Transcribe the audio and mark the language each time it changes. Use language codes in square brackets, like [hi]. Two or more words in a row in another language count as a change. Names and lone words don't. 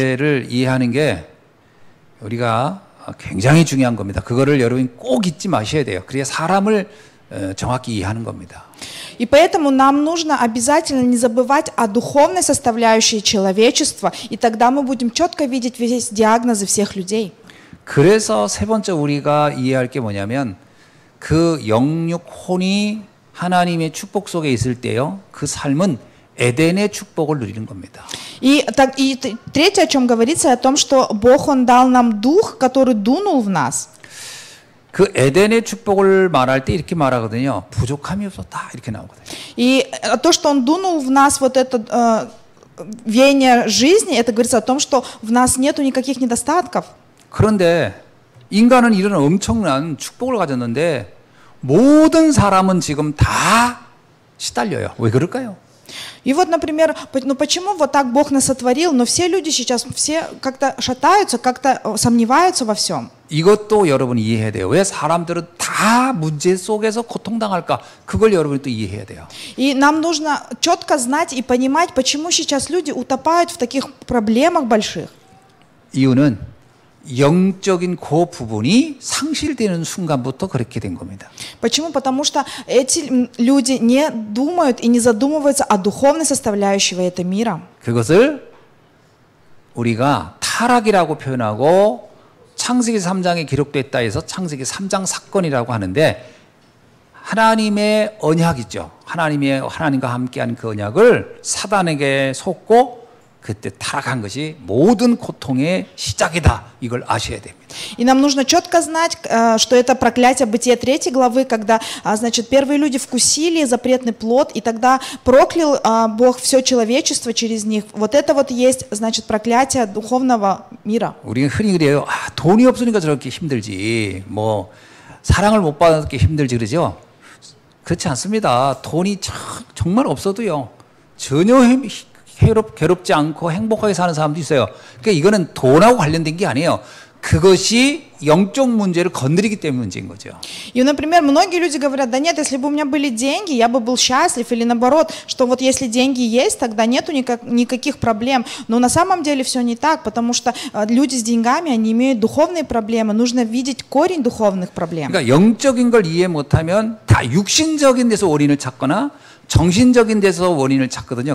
[ko] 영적 문제를 이해하는 게 우리가 굉장히 중요한 겁니다. 그거를 여러분이 꼭 잊지 마셔야 돼요. 그래야 사람을 정확히 이해하는 겁니다. [ru] И поэтому нам нужно обязательно не забывать о духовной составляющей человечества, и тогда мы будем четко видеть весь диагнозы всех людей. [ko] 그래서 세 번째 우리가 이해할 게 뭐냐면 그 영육 혼이 하나님의 축복 속에 있을 때요. 그 삶은 에덴의 축복을 누리는 겁니다. [ru] И третье, о чем говорится, о том, что Бог, Он дал нам дух, который дунул в нас. [ko] 그 에덴의 축복을 말할 때 이렇게 말하거든요. 부족함이 없었다 이렇게 나오거든요. [ru] И то, что Он дунул в нас вот это веяние жизни, это говорится о том, что в нас нету никаких недостатков. [ko] 그런데 인간은 이런 엄청난 축복을 가졌는데 모든 사람은 지금 다 시달려요. 왜 그럴까요? [ru] И вот, например, ну почему вот так Бог нас сотворил, но все люди сейчас все как-то шатаются, как-то сомневаются во всем. [ko] 이것도 여러분이 이해해야 돼요. 왜 사람들은 다 문제 속에서 고통당할까? 그걸 여러분이 또 이해해야 돼요. [ru] И нам нужно четко знать и понимать, почему сейчас люди утопают в таких проблемах больших. [ko] 이유는 영적인 그 부분이 상실되는 순간부터 그렇게 된 겁니다. [ru] Почему? Потому что эти люди не думают и не задумываются о духовной составляющей этого мира. [ko] 그것을 우리가 타락이라고 표현하고 창세기 3장에 기록됐다 해서 창세기 3장 사건이라고 하는데 하나님의 언약이죠. 하나님과 함께한 그 언약을 사단에게 속고 그때 타락한 것이 모든 고통의 시작이다. 이걸 아셔야 됩니다. [ru] И нам нужно четко знать, что это проклятие Бытия 3 главы, когда, значит, первые люди вкусили запретный плод, и тогда проклял Бог все человечество через них. Вот это вот есть, значит, проклятие духовного мира. [ko] 우리가 흔히 그래요. 돈이 없으니까 저렇게 힘들지. 뭐 사랑을 못 받게 힘들지 그러죠. 그렇지 않습니다. 돈이 정말 없어도요. 전혀 괴롭지 않고 행복하게 사는 사람도 있어요. 그러니까 이거는 돈하고 관련된 게 아니에요. 그것이 영적 문제를 건드리기 때문에 문제인 거죠. [ru] И, например, многие люди говорят, да нет, если бы у меня были деньги, я бы был счастлив, или наоборот, что вот если деньги есть, тогда нету никаких проблем. Но на самом деле все не так, потому что люди с деньгами, они имеют духовные проблемы, нужно видеть корень духовных проблем. [ko] 그러니까 영적인 걸 이해 못하면 다 육신적인 데서 원인을 찾거나 정신적인 데서 원인을 찾거든요.